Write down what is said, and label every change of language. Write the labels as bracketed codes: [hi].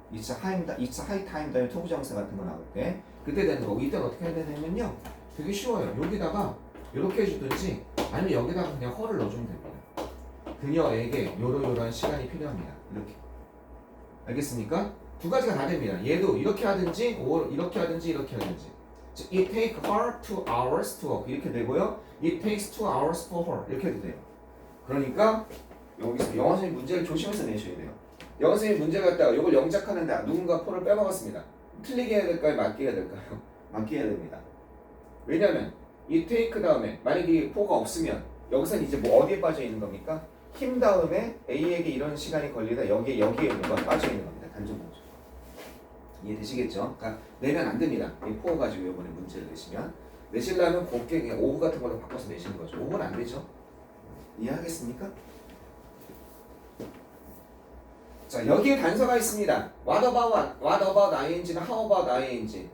[ko] it's a high time 다음에 투부정사 같은 거 나올 때 그때 되는 거고 이때는 어떻게 해야 되냐면요. 되게 쉬워요. 여기다가 이렇게 해주든지 아니면 여기다가 그냥 허를 넣어주면 됩니다. 그녀에게 요러요러한 시간이 필요합니다. 이렇게. 알겠습니까? 두 가지가 다 됩니다. 얘도 이렇게 하든지, 이렇게 하든지, 이렇게 하든지. [en] It take her 2 hours to walk. [ko] 이렇게 되고요. It takes 2 hours for her. 이렇게 해도 돼요. 그러니까 여기서 영어 선생님 문제를 조심해서 내셔야 돼요. 영어 선생님 문제 갖다가 이걸 영작하는데 누군가 포를 빼먹었습니다. 틀리게 해야 될까요? 맞게 해야 될까요? 맞게 해야 됩니다. 왜냐면 이 take 다음에 만약에 이 포가 없으면 여기서는 이제 뭐 어디에 빠져 있는 겁니까? 힘 다음에 A에게 이런 시간이 걸리다 여기에 있는 건 빠져 있는 겁니다. 단정보죠. 이해되시겠죠? 그러니까 내면 안 됩니다. 이 포 가지고 이번에 문제를 내시면 내시려면 곱게 그냥 오브 같은 걸로 바꿔서 내시는 거죠. 오브는 안 되죠. 이해하겠습니까? 자, 여기에 단서가 있습니다. What about ing 는 how about ing?